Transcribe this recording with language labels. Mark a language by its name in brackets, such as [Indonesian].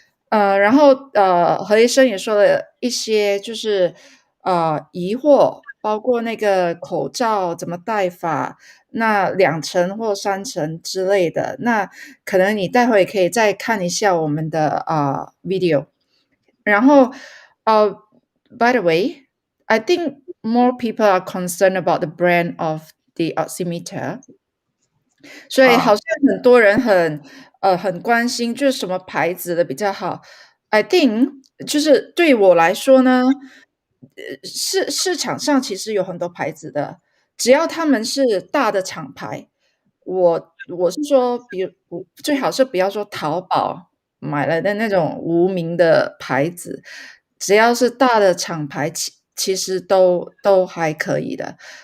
[Chinese] 然后何医生也说了一些就是疑惑，包括那个口罩怎么戴法。那2层或3层之类的，那可能你待会可以再看一下我们的video。然后 [English] by the way, I think more people are concerned about the brand of the oximeter. [Chinese] 所以好像很多人很关心，就是什么牌子的比较好。 [English] I think [Chinese] 就是对我来说呢，市场上其实有很多牌子的。只要他们是大的厂牌，我是说，最好是不要说淘宝买了的那种无名的牌子，只要是大的厂牌，其实都还可以的。